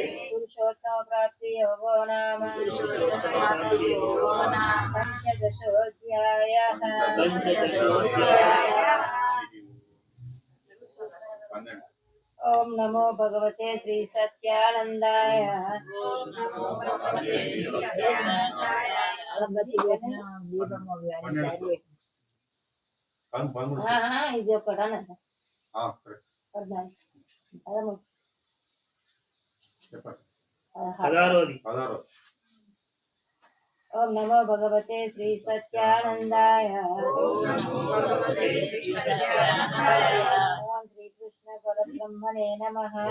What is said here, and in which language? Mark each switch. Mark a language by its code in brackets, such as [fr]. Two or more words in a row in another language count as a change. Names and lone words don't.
[sa] पुरुषोत्तम प्राप्ति योगो नाम पंचदशोऽध्यायः। ओम नमो भगवते श्री सत्यानंदाय। [te] ఇది ఒకటి అన్నది [sa] ओम नमो भगवते श्री सत्यानंदाय। ओम श्री कृष्ण परब्रह्मणे नमः।